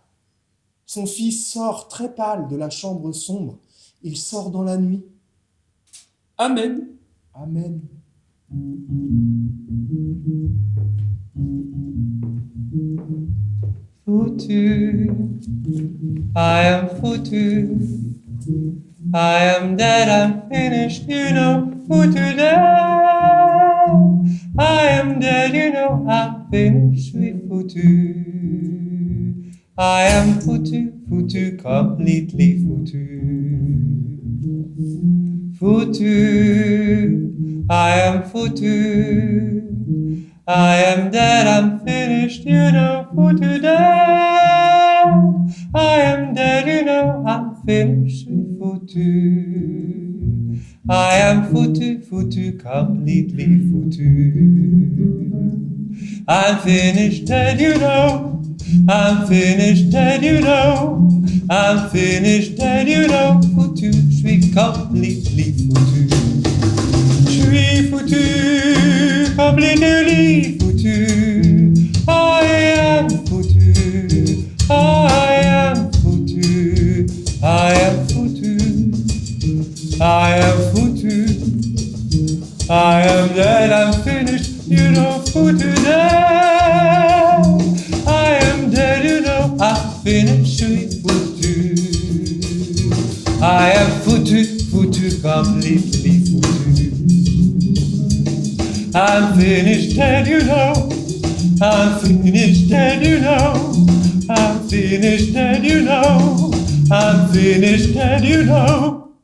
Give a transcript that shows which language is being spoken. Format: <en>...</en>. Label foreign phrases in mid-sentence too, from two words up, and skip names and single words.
<fr>Son fils sort très pâle de la chambre sombre. Il sort dans la nuit. Amen. Amen. Foutu,</fr> <en>I am foutu. I am dead, I'm finished, you know, foutu dead. I am dead, you know, I'm finished, we foutu. I am foutu, foutu, completely foutu.</en> <fr>Foutu,</fr> <en>I am foutu. I am dead, I'm finished, you know, foutu dead. I am dead, you know, I'm finished, we foutu. I am foutu, foutu, completely foutu. I'm finished dead, you know. I'm finished dead, you know. I'm finished dead, you know.</en> <fr>Foutu, je suis completely foutu. Je suis foutu, completely foutu.</fr> <en>I am foutu. I am foutu. I am foutu. I am foutu. I am dead, I'm finished, you know, foutu dead. I am dead, you know, I'm finished,</en> <fr>je suis foutu.</fr> <en>I am foutu, foutu, completely foutu. I'm finished dead, you know. I'm finished dead, you know. I'm finished dead, you know. I'm finished dead, you know.</en>